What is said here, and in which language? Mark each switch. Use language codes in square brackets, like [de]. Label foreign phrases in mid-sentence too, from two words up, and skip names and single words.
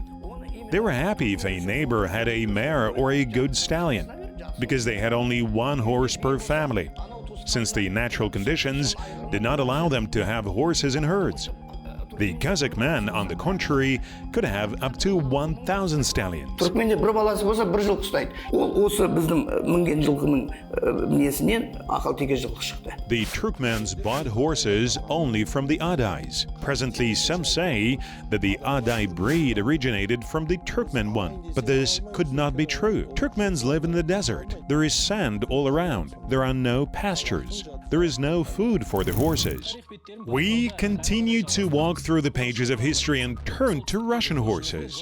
[en] They were happy if a neighbor had a mare or a good stallion, because they had only 1 horse per family, since the natural conditions did not allow them to have horses in herds. The Kazakh man, on the contrary, could have up to 1,000 stallions. [kk] Түркменде бір баласы болса бір жылқы ұстайды. Ол осы біздің мінген жылқының мінесінен ақал-теке жылқы шықты. [en] The Turkmens bought horses only from the Adais. Presently, some say that the Adai breed originated from the Turkmen one, but this could not be true. Turkmens live in the desert. There is sand all around. There are no pastures. There is no food for the horses. We continue to walk through the pages of history and turn to Russian horses.